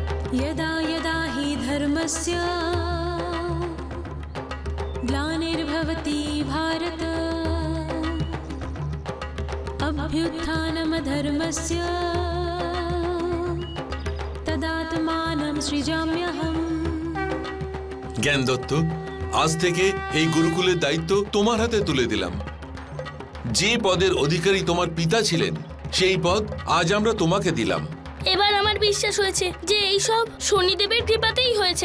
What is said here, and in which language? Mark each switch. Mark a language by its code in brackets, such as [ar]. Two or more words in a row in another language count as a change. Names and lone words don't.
[sa] यदा यदा हि धर्मस्य ग्लानिर्भवति भारत अभ्युत्थानमधर्मस्य तदात्मानं सृजाम्यहम्। [bn] জ্ঞান দত্ত, আজ থেকে এই গুরুকুলের দায়িত্ব তোমার হাতে তুলে দিলাম। যে পদের অধিকারী তোমার পিতা ছিলেন সেই পদ আজ আমরা তোমাকে দিলাম। এবার আমার বিশ্বাস হয়েছে যে এই সব শনিদেবের কৃপাতেই হয়েছে।